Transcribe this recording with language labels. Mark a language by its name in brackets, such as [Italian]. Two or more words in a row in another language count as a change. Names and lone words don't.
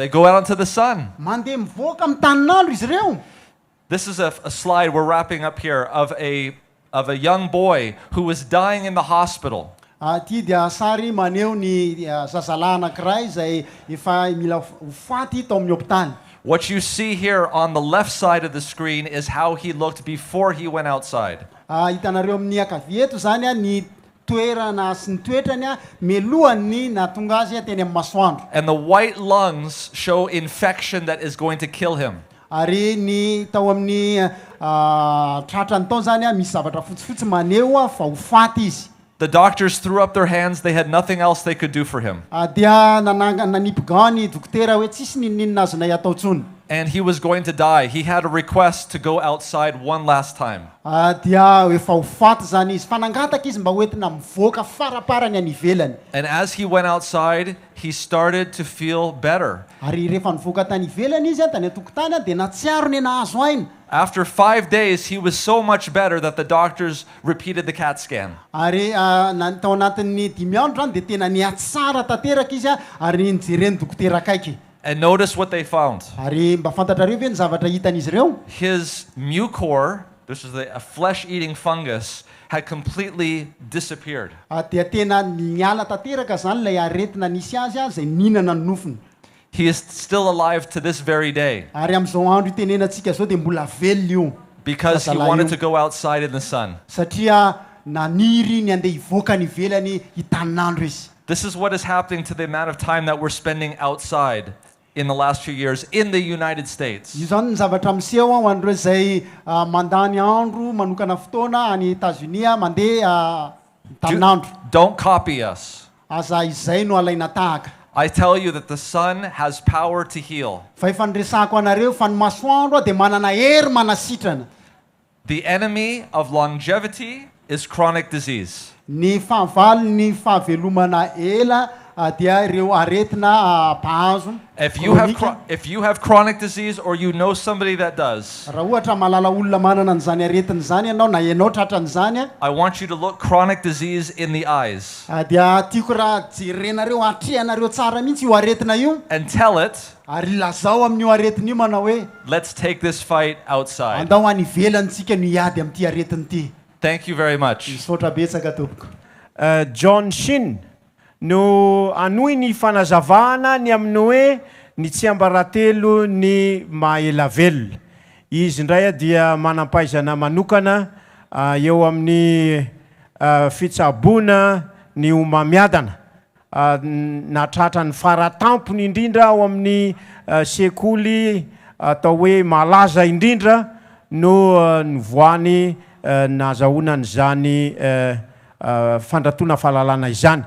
[English] They go out into the sun. [Malagasy] mandeha mivoaka amin'ny tanin'andro izy ireo. [English] This is a slide we're wrapping up here of a young boy who was dying in the hospital. [Malagasy] Ty dia sary maneho ny zazalahy anankiray izay efa mila ho faty tao amin'ny hôpitaly. [English] What you see here on the left side of the screen is how he looked before he went outside. [Malagasy] Hitanareo amin'ny ankavia eto zany ny toerana sy ny toetrany melohany nahatonga azy teny amin'ny masoandro. [English] And the white lungs show infection that is going to kill him. [Malagasy] Ary ny tao amin'ny tratrany tao zany misy zavatra fotsifotsy maneho fa ho faty izy. [English] The doctors threw up their hands. They had nothing else they could do for him. [Malagasy] Dia nanipigao ny dokotera hoe tsisy ninninina azonay atao tsony. [English] And he was going to die. He had a request to go outside one last time. [Malagasy] Dia efa ho faty zany izy fanangataka izy mba hoentina mivoaka faraparany any ivelany. [English] And as he went outside, he started to feel better. [Malagasy] Ary rehefa nivoaka tany ivelany izy tany antokotany dia natsiaro ny nahazo ainy. [English] After 5 days, he was so much better that the doctors repeated the CAT scan. [Malagasy] Ary tao anatin'ny 5 andro zany dia tena niatsara tanteraka izy ary nijereny dokotera akaiky. [English] And notice what they found. [Malagasy] Ary mba fantatrareo ve ny zavatra hitan'izy ireo? [English] His mucor, this is a flesh-eating fungus, had completely disappeared. [Malagasy] Dia tena niala tanteraka zany ilay aretina nisy azy izay nihinana ny nofony. [English] He is still alive to this very day. [Malagasy] Ary amin'izao andro itenenantsika zao dia mbola velona io. [English] Because he wanted to go outside in the sun. [Malagasy] Satria naniry ny andeha hivoaka ny ivelany hitanin'andro izy. [English] This is what is happening to the amount of time that we're spending outside in the last few years in the United States. [Malagasy] Io zany ny zavatra miseho ho an'ireo izay mandany andro manokana fotoana any États-Unis mandeha tanin'andro. [English] Don't copy us. [Malagasy] Aza izay no alaina tahaka. [English] I tell you that the sun has power to heal. [Malagasy] Fa efa niresahako anareo fa ny masoandro dia manana hery manasitrana. [English] The enemy of longevity is chronic disease. [Malagasy] Ny fahavalo ny fahavelomana ela dia ireo aretina pahazo. [English] If you have chronic disease or you know somebody that does, [Malagasy] raha ohatra malala olona manana an'izany aretina zany ianao na ianao tratran'izany [English] I want you to look chronic disease in the eyes [Malagasy] dia tiako raha jerenareo atrehanareo tsara mihitsy io aretina io [English] and tell it, [Malagasy] ary lazao amin'io aretina io manao hoe [English] let's take this fight outside. [Malagasy] andao any ivelantsika no hiady amin'ity aretina ity. [English] Thank you very much. [Malagasy] Misaotra betsaka tompoko. Jona no anohy ny fanazavana ny amin'ny hoe ny tsiambaratelo ny mahaela velona. Izy indray dia manampahaizana manokana eo amin'ny fitsaboana ny homamiadana natratra ny faratampony indrindra ao amin'ny sekoly atao hoe malaza indrindra no nivoany nazahoana n'izany fandratona fahalalana izany.